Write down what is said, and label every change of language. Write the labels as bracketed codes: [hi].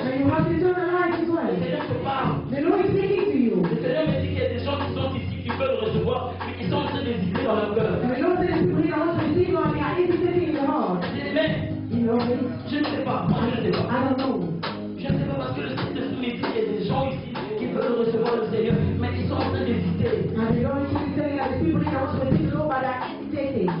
[en] and you have eternal life as well. [fr] Seigneur te parle. [en] The Lord is speaking to you. [fr] Le Seigneur me dit qu'il y a des gens qui sont ici, qui veulent recevoir, mais qui sont en train d'hésiter dans leur cœur. [en] And the Lord says, people here want to receive you, and they are hesitating in the heart. [fr] Bien-aimé, [en] You know this? [fr] je ne sais pas, moi je ne sais pas. [en] I don't know. [fr] Je ne sais pas parce que le Saint-Esprit me dit qu'il y a des gens ici qui veulent recevoir le Seigneur, mais ils sont en train d'hésiter. [en] And the Lord is telling us, the people here want to receive the Lord, but they are hesitating.